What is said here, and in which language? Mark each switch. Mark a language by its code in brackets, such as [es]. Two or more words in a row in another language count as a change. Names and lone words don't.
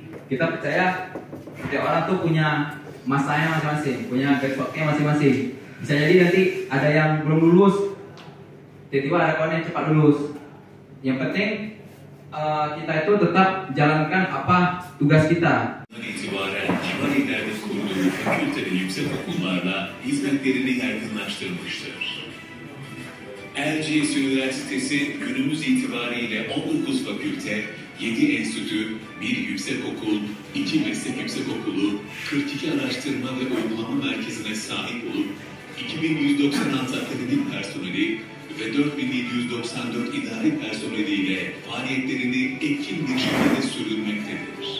[id] Kita percaya setiap orang tuh punya masanya masing-masing, punya garis waktunya masing-masing. Bisa jadi nanti ada yang belum lulus, tiba-tiba ada kawan yang cepat lulus. Yang penting kita itu tetap jalankan apa tugas kita. [tr] İtibaren civar illerde kurduğu fakülteli yüksek okullarla hizmetlerini yaygınlaştırmıştır. Erciyes Üniversitesi günümüz itibariyle 19 fakülte, 7 enstitü, 1 yüksekokul, 2 meslek yüksekokulu, 42 araştırma ve uygulama merkezine sahip olup 2196 akademik personeli ve 4794 idari personeliyle faaliyetlerini etkin bir şekilde sürdürmektedir.